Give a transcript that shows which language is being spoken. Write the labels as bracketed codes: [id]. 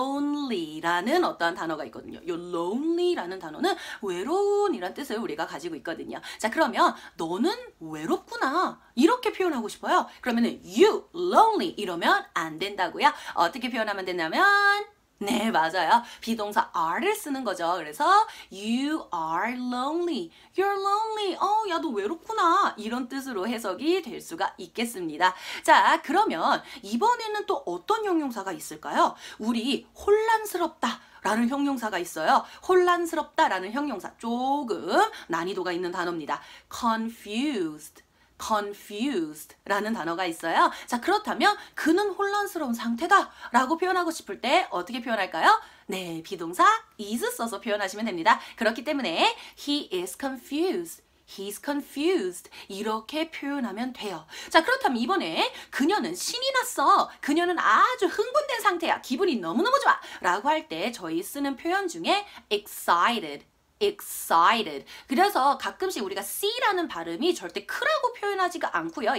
[ko] lonely라는 어떠한 단어가 있거든요. 이 lonely라는 단어는 외로운이란 뜻을 우리가 가지고 있거든요. 자, 그러면 너는 외롭구나 이렇게 표현하고 싶어요. 그러면은 you lonely 이러면 안 된다고요. 어떻게 표현하면 되냐면 네, 맞아요. 비동사 are를 쓰는 거죠. [en] 그래서 you are lonely. You're lonely. [ko] 야, 너 외롭구나. 이런 뜻으로 해석이 될 수가 있겠습니다. 자, 그러면 이번에는 또 어떤 형용사가 있을까요? 우리 혼란스럽다. 라는 형용사가 있어요. 혼란스럽다라는 형용사 조금 난이도가 있는 단어입니다. confused. confused 라는 단어가 있어요. 자, 그렇다면 그는 혼란스러운 상태다 라고 표현하고 싶을 때 어떻게 표현할까요? 네, 비동사 is 써서 표현하시면 됩니다. 그렇기 때문에 [en] he is confused. He's confused. [ko] 이렇게 표현하면 돼요. 자, 그렇다면 이번에 그녀는 신이 났어. 그녀는 아주 흥분된 상태야. 기분이 너무너무 좋아. 라고 할 때 저희 쓰는 표현 중에 excited. [en] excited. [ko] 그래서 가끔씩 우리가 C라는 발음이 절대 크라고 표현하지가 않고요.